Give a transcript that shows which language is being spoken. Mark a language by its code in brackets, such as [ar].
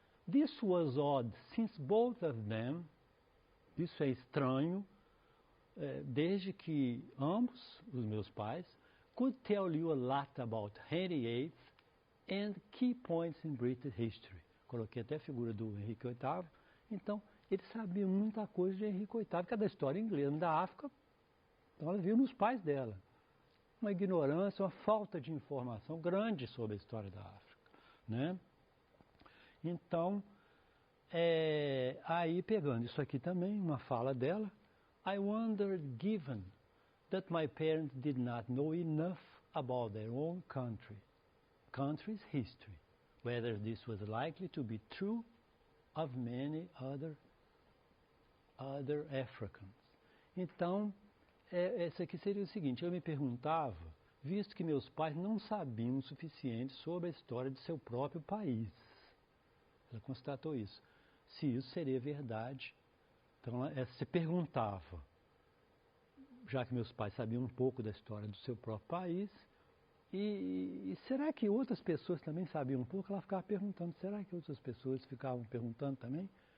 [en] This was odd, since both of them, isso é estranho, desde que ambos, os meus pais, could tell you a lot about Henry VIII and key points in British history. [pt] Coloquei até a figura do Henrique VIII. Então, eles sabiam muita coisa de Henrique VIII, que é da história inglesa, da África. Então, ela viu nos pais dela. Uma ignorância, uma falta de informação grande sobre a história da África, né? [en] Então, aí pegando isso aqui também, uma fala dela, I wondered, given that my parents did not know enough about their own country's history, whether this was likely to be true of many other Africans. [pt] Então, esse aqui seria o seguinte, eu me perguntava, visto que meus pais não sabiam o suficiente sobre a história de seu próprio país. Ela constatou isso. Se isso seria verdade. Então, ela se perguntava, já que meus pais sabiam um pouco da história do seu próprio país, e será que outras pessoas também sabiam um pouco? Ela ficava perguntando, será que outras pessoas ficavam perguntando também?